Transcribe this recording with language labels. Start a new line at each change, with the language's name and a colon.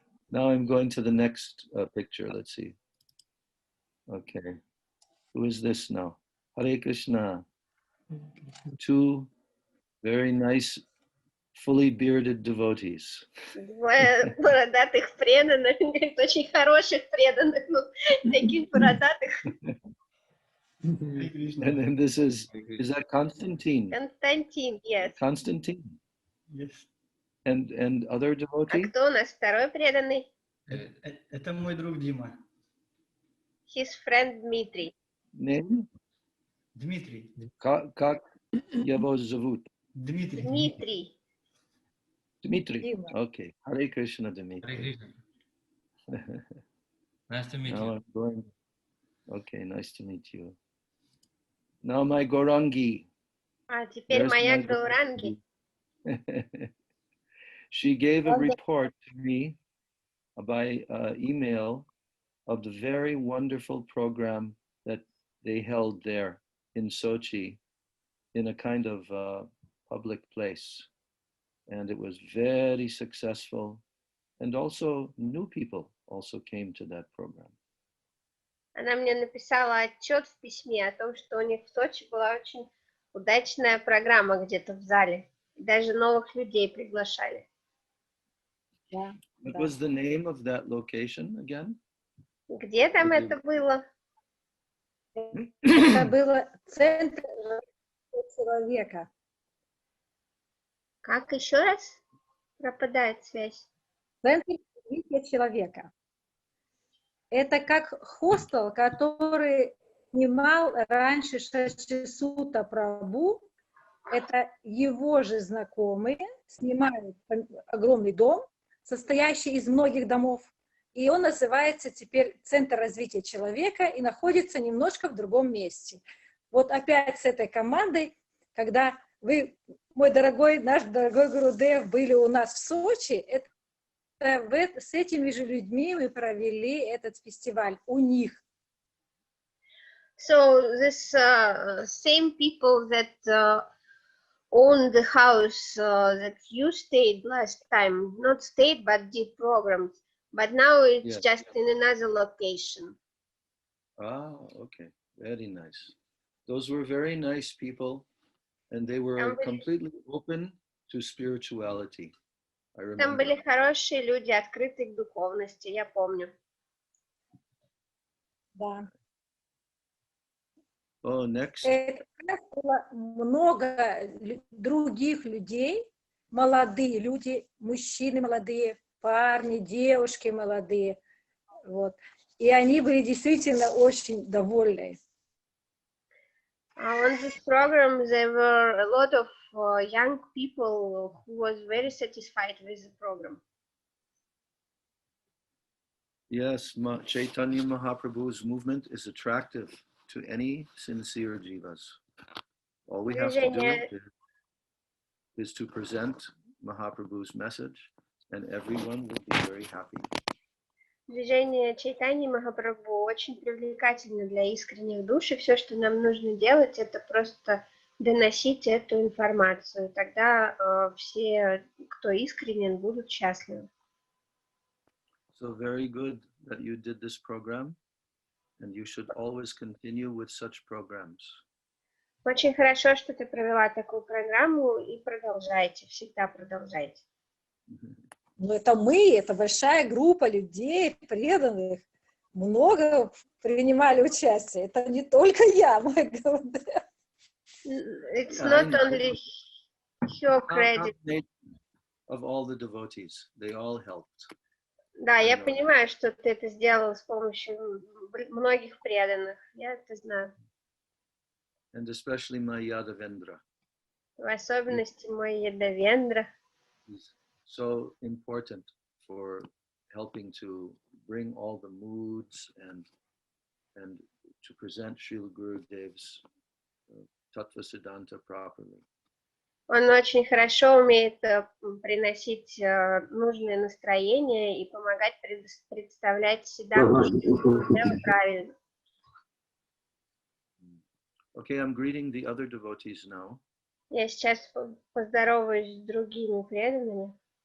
English: Now I'm going to the next picture. Let's see. Okay, who is this now? Hare Krishna. 2 very nice, fully bearded devotees.
Russian: Двое бородатых преданных, очень хороших преданных, ну, таких бородатых.
English: And then this is that Constantine?
Russian: Константин,
English: yes. Constantine. Yes. And other
Russian: А
English: devotee?
Russian: кто у нас второй преданный? Это мой друг Дима.
English: His friend Dmitry. Name?
Russian: Дмитрий. Как его зовут? Дмитрий. Дмитрий.
English: Dmitry. Okay. Hare Krishna, Dmitry. Nice to meet Now you. I'm going. Okay, nice to meet you. Now my Gaurangi.
Russian: А теперь
English: There's
Russian: моя
English: my
Russian: Гауранги.
English: She gave a report to me by email of the very wonderful program that they held there in Sochi in a kind of public place. And it was very successful. And also new people also came to that program.
Russian: Она мне написала отчет в письме о том, что у них в Сочи была очень удачная программа где-то в зале. Даже новых людей приглашали. What was the name of that location again? Где там это было? Это было центр человека. Как еще раз? Пропадает связь. Центр развития человека. Это как хостел, который снимал раньше Шачисута Прабху. Это его же знакомые снимают огромный дом, состоящий из многих домов. И он называется теперь Центр развития человека и находится немножко в другом месте. Вот опять с этой командой, когда вы, мой дорогой, наш дорогой Гурудев, были у нас в Сочи, с этими же людьми мы провели этот фестиваль у них.
English: So this same people that own the house that you stayed last time, not stayed but did programs, but now it's just in another location. Ah, okay. Very nice. Those were very nice people, and they were completely open to spirituality.
Russian: Там
English: remember.
Russian: были хорошие люди, открытые к духовности, я помню. Да.
English: Oh, next.
Russian: Это было много других людей, молодые люди, мужчины молодые, парни, девушки молодые. Вот. И они были действительно очень довольны.
English: On this program, there were a lot of young people who was very satisfied with the program. Yes, Chaitanya Mahaprabhu's movement is attractive to any sincere jivas. All we have to do is to present Mahaprabhu's message, and everyone will be very happy.
Russian: Движение Чайтаньи Махапрабху очень привлекательно для искренних душ, и все, что нам нужно делать, это просто доносить эту информацию. Тогда все, кто искренен, будут счастливы.
English: So very good that you did this program, and you should always continue with such programs.
Russian: Очень хорошо, что ты провела такую программу, и продолжайте, всегда продолжайте. Но это мы, это большая группа людей, преданных. Много принимали участие. Это не только я, мой говорит.
English: It's not only your credit. Of all the devotees, they all helped.
Russian: Да, я понимаю, что ты это сделал с помощью многих преданных. Я это знаю.
English: And especially my Yadavendra.
Russian: В особенности мой Ядавендра.
English: So important for helping to bring all the moods and to present Srila Gurudev's Tattva Siddhanta properly.
Russian: Он очень хорошо умеет приносить нужное настроение и помогать представлять Сиддханту правильно.
English: Okay, I'm greeting the other devotees now.
Russian: Я сейчас поздороваюсь с другими преданными.